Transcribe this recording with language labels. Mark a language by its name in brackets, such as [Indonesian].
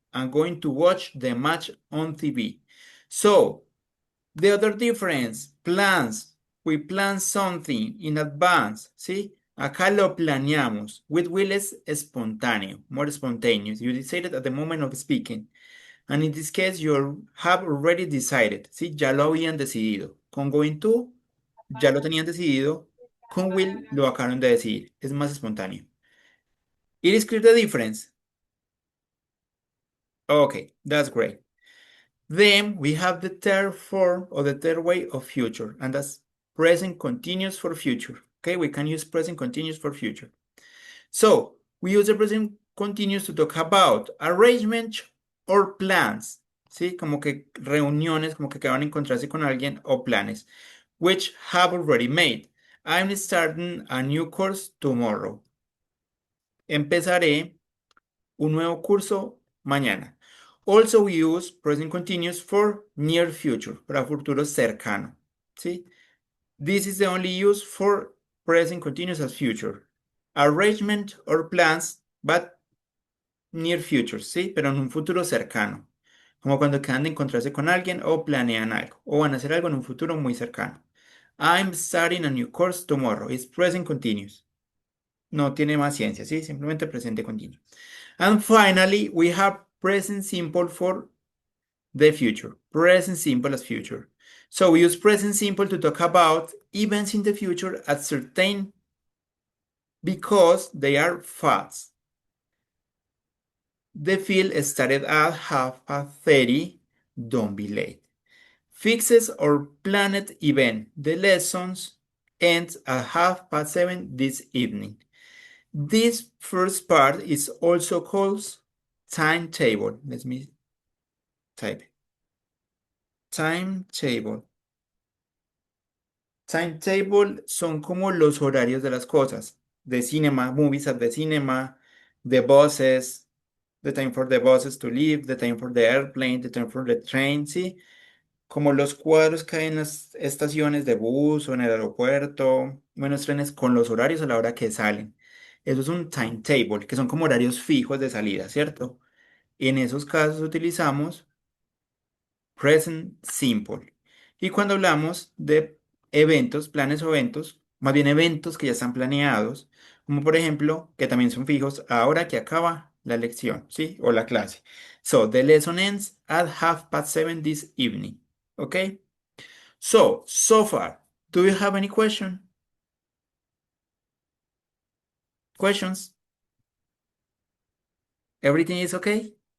[English] I'm going to watch the match on TV. So, the other difference, plans we plan something in advance, [Spanish] ¿sí? Acá lo planeamos. [English] With will [Spanish] es espontáneo, [English] more spontaneous. You decided at the moment of speaking. And in this case, you have already decided, [Spanish] ¿sí? Ya lo habían decidido. Con going to, ya lo tenían decidido. Con will, lo acabaron de decidir. Es más espontáneo. [English] It is clear the difference. Okay, that's great. Then we have the third form or the third way of future, and that's present continuous for future. Okay, we can use present continuous for future. So we use the present continuous to talk about arrangement or plans. [Spanish] ¿Sí? Como que reuniones, como que van a encontrarse con alguien o planes, [English] which have already made. I'm starting a new course tomorrow. [Spanish] Empezaré un nuevo curso mañana. [English] Also, we use present continuous for near future, [Spanish] para futuro cercano. ¿Sí? [English] This is the only use for present continuous as future. Arrangement or plans, but near future, [Spanish] ¿sí? Pero en un futuro cercano. Como cuando quedan de encontrarse con alguien o planean algo, o van a hacer algo en un futuro muy cercano. [English] I'm starting a new course tomorrow. It's present continuous. [Spanish] No tiene más ciencia, ¿sí? Simplemente presente continuo. [English] And finally, we have present simple for the future. Present simple as future. So we use present simple to talk about events in the future at certain because they are facts. The field started at 30:30. Don't be late. Fixes or planned event. The lessons ends at 7:30 this evening. This first part is also called timetable. Let me type it. Timetable. [Spanish] Timetable son como los horarios de las cosas. [English] The cinema, movies at the cinema, the buses, the time for the buses to leave, the time for the airplane, the time for the train, [Spanish] ¿sí? Como los cuadros que hay en las estaciones de bus o en el aeropuerto, buenos trenes con los horarios a la hora que salen. Eso es un timetable, que son como horarios fijos de salida, ¿cierto? En esos casos utilizamos present simple. Y cuando hablamos de eventos, planes o eventos, más bien eventos que ya están planeados, como por ejemplo, que también son fijos ahora que acaba la lección, ¿sí? O la clase. [English] So, the lesson ends at 7:30 this evening. Okay? So far, do you have any questions? Everything is okay?